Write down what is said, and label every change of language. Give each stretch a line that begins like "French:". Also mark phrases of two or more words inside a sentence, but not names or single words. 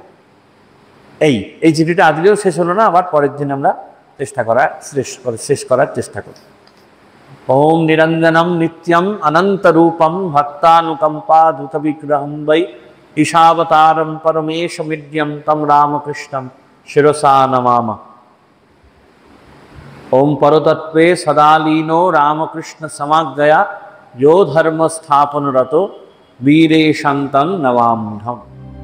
Bangla: এই চিঠিটা আজকেও শেষ হলো না, আবার পরের দিন আমরা শেষ করার চেষ্টা করি।
Sanskrit: ওম নিরঞ্জনম নিত্যম অনন্ত রূপম ভক্তানুকম্পা দ্রুত বিগ্রহম বৈ ঈশাবতারম পরমেশমিদ্যম তম রামকৃষ্ণম শিরসা নমামা। ओम परतत्वे सदालीनो रामकृष्ण समाज्ञया यो धर्म स्थापन रतो वीरे शांतं नवाम्यहम्।